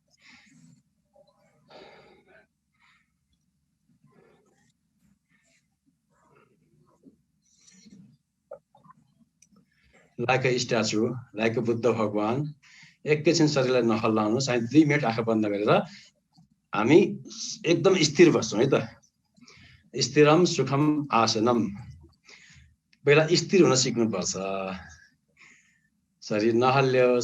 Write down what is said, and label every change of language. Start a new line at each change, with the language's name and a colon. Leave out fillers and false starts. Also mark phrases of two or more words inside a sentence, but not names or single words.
English: like a statue, like a
Nepali: बुद्ध भगवान, एकैछिन शरीरलाई नहल्लाउनुहोस्। हामी 2 मिनट आँखा बन्द गरेर हामी एकदम स्थिर बस्छौँ है त।
Sanskrit: स्थिरम सुखम आसनम।
Nepali: पहिला स्थिर हुन सिक्नुपर्छ, शरीर नहल्लियोस्।